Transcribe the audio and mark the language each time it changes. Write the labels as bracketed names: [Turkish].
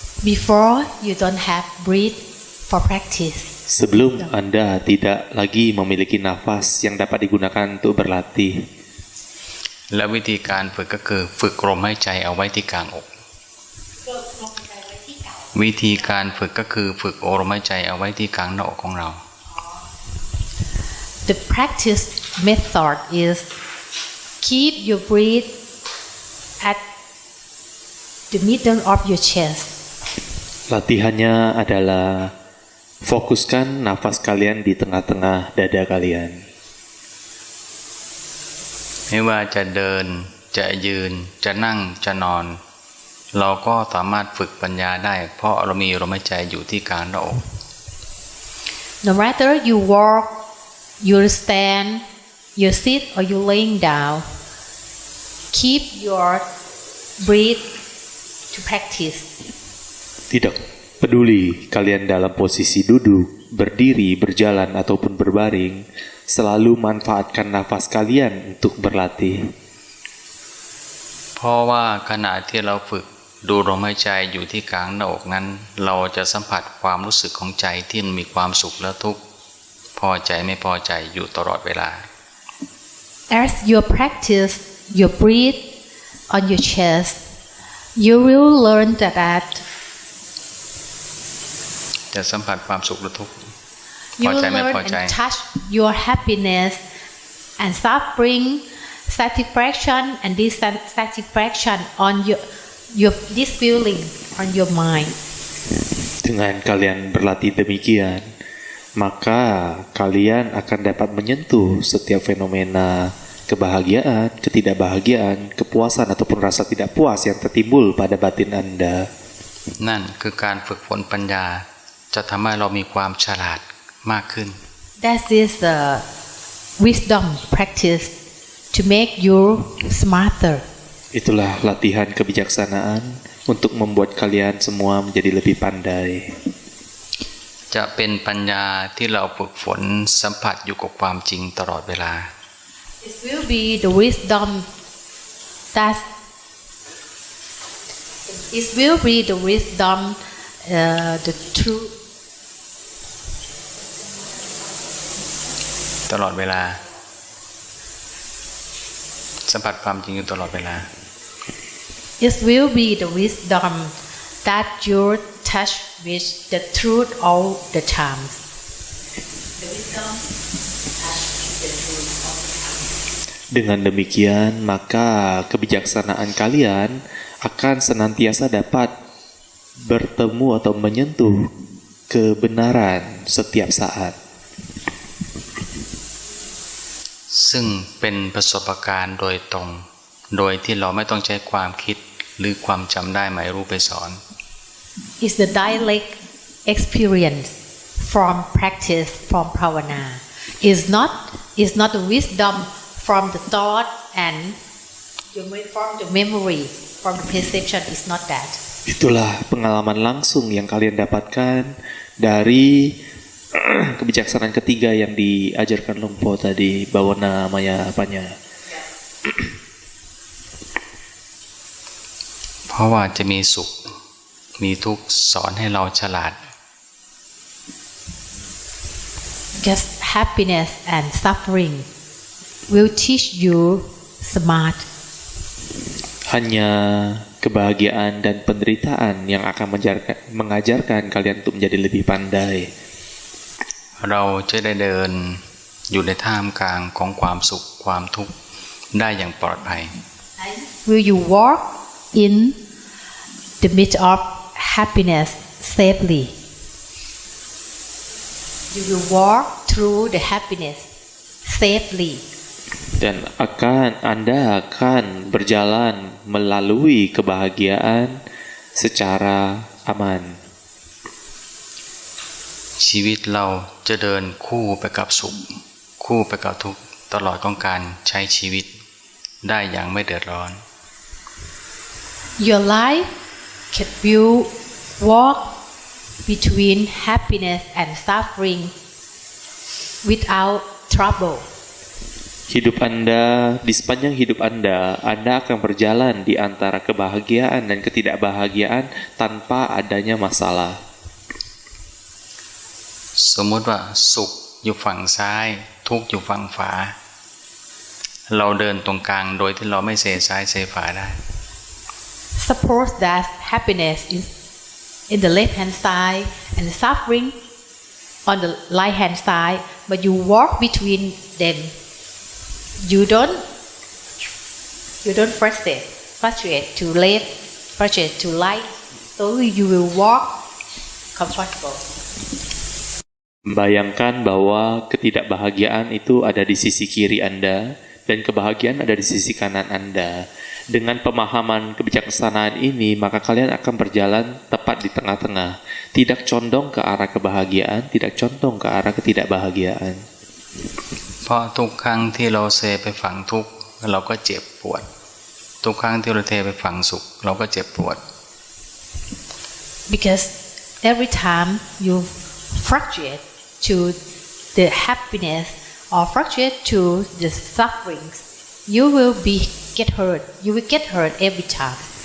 [English] before you don't have breath for practice [Indonesian] sebelum Anda tidak lagi memiliki nafas yang dapat digunakan untuk berlatih [Thai] และวิธีการฝึกก็คือฝึกลมหายใจเอาไว้ที่กลางอกวิธีการฝึกก็คือฝึกลมหายใจเอาไว้ที่กลางหน้าอกของเรา [English] The practice method is keep your breath at the middle of your chest. [Indonesian] Latihannya adalah fokuskan nafas kalian di tengah-tengah dada kalian. [Thai] ไม่ว่าจะเดินจะยืนจะนั่งจะนอนเราก็สามารถฝึกปัญญาได้เพราะเรามีลมหายใจอยู่ที่กลางหน้าอก [English] No matter you walk, you stand, you sit or you laying down, keep your breath to practice. [Indonesian] Tidak peduli kalian dalam posisi duduk, berdiri, berjalan ataupun berbaring, selalu manfaatkan nafas kalian untuk berlatih. [Thai] เพราะว่าขณะที่เราฝึกดูลมหายใจอยู่ที่กลางหน้าอกนั้นเราจะสัมผัสความรู้สึกของใจที่มีความสุขและทุกข์พอใจไม่พอใจอยู่ตลอดเวลา [English] As you practice your breath on your chest, you will learn that [Thai] จะสัมผัสความสุขและทุกข์ [English] you [Thai] พอ [English] will [Thai] ใจไม่ [English] learn [Thai] พอใจ [English] and touch your happiness and suffering, satisfaction and dissatisfaction on your this feeling on your mind. [Indonesian] Dengan kalian berlatih demikian, maka kalian akan dapat menyentuh setiap fenomena kebahagiaan, ketidakbahagiaan, kepuasan ataupun rasa tidak puas yang tertimbul pada batin Anda. [Thai] นั่นคือการฝึกฝนปัญญาจะทำให้เรามีความฉลาดมากขึ้น [English] That is the wisdom practice to make you smarter. [Indonesian] Itulah latihan kebijaksanaan untuk membuat kalian semua menjadi lebih pandai. [Thai] จะเป็นปัญญาที่เราฝึกฝนสัมผัสอยู่กับความจริงตลอดเวลา [English] It will be the wisdom that it will be the wisdom, the truth. [Thai] ตลอดเวลาสัมผัสความจริงอยู่ตลอดเวลา [English] It will be the wisdom that you touch with the truth all the time. The wisdom touch the truth all the time. [Indonesian] Dengan demikian, maka kebijaksanaan kalian akan senantiasa dapat bertemu atau menyentuh kebenaran setiap saat. [Thai] ซึ่งเป็นประสบการณ์โดยตรงโดยที่เราไม่ต้องใช้ความคิดหรือความจำได้หมายรู้ไปสอน [English] It's the direct experience from practice from bhavana. It's not the wisdom from the thought and from the memory, from the perception. It's not that. [Indonesian] Itulah pengalaman langsung yang kalian dapatkan dari kebijaksanaan ketiga yang diajarkan Lumpo tadi, Bawana Maya Panya. [Thai] เพราะว่าจะมีสุขมีทุกข์สอนให้เราฉลาด [English] Because happiness and suffering will teach you smart. [Indonesian] Hanya kebahagiaan dan penderitaan yang akan mengajarkan kalian untuk menjadi lebih pandai. [Thai] เราจะได้เดินอยู่ในท่ามกลางของความสุขความทุกข์ได้อย่างปลอดภัย [English] Will you walk in the midst of happiness safely? You will walk through the happiness safely. [Indonesian] Dan Anda akan berjalan melalui kebahagiaan secara aman. [Thai] ชีวิตเราจะเดินคู่ไปกับสุขคู่ไปกับทุกข์ตลอดของการใช้ชีวิตได้อย่างไม่เดือดร้อน [English] Your life can will walk between happiness and suffering without trouble. [Indonesian] Hidup Anda, di sepanjang hidup Anda akan berjalan di antara kebahagiaan dan ketidakbahagiaan tanpa adanya masalah. [Thai] สมมติว่าสุขอยู่ฝั่งซ้ายทุกข์อยู่ฝั่งขวา เราเดินตรงกลางโดยที่เราไม่เซซ้ายเซขวาได้ [English] Suppose that happiness is in the left hand side and suffering on the right hand side, but you walk between them. You don't frustrate to left, frustrate to right, so you will walk comfortable. [Indonesian] Bayangkan bahwa ketidakbahagiaan itu ada di sisi kiri Anda dan kebahagiaan ada di sisi kanan Anda. Dengan pemahaman kebijaksanaan ini, maka kalian akan berjalan tepat di tengah-tengah. Tidak condong ke arah kebahagiaan, tidak condong ke arah ketidakbahagiaan. [Thai] เพราะทุกครั้งที่เราเซไปฝั่งทุกข์เราก็เจ็บปวดทุกครั้งที่เราเทไปฝั่งสุขเราก็เจ็บปวด [English] Because every time you fluctuate to the happiness or fluctuate to the sufferings, you will get hurt. You will get hurt every time.